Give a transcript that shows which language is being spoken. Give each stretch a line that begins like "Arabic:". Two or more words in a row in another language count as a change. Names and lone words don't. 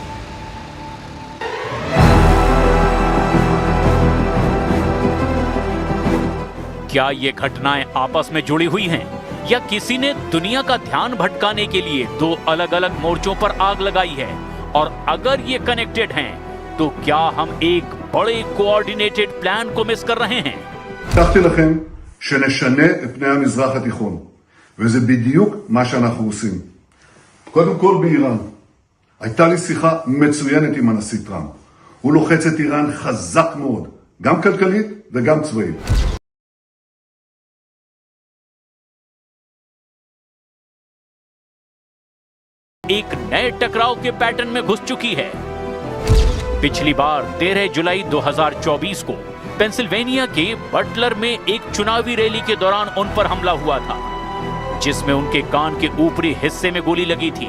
Hindi: क्या ये घटनाएं आपस में जुड़ी हुई हैं या किसी ने दुनिया का ध्यान भटकाने के लिए दो अलग अलग मोर्चों पर आग लगाई है? और अगर ये कनेक्टेड हैं तो क्या हम एक बड़े
English: coordinated plan
Hindi: को मिस कर रहे हैं?
Hebrew: הבטחתי לכם שנשנה את פני המזרח התיכון, וזה בדיוק מה שאנחנו עושים. קודם כל באיראן. הייתה לי שיחה מצוינת עם הנשיא טראמפ. הוא לוחץ את איראן חזק מאוד, גם כלכלית וגם צבאית.
Hindi: एक नए टकराव के पैटर्न में घुस चुकी है। पिछली बार 13 जुलाई 2024 को पेंसिल्वेनिया के बटलर में एक चुनावी रैली के दौरान उन पर हमला हुआ था, जिसमें उनके कान के ऊपरी हिस्से में गोली लगी थी।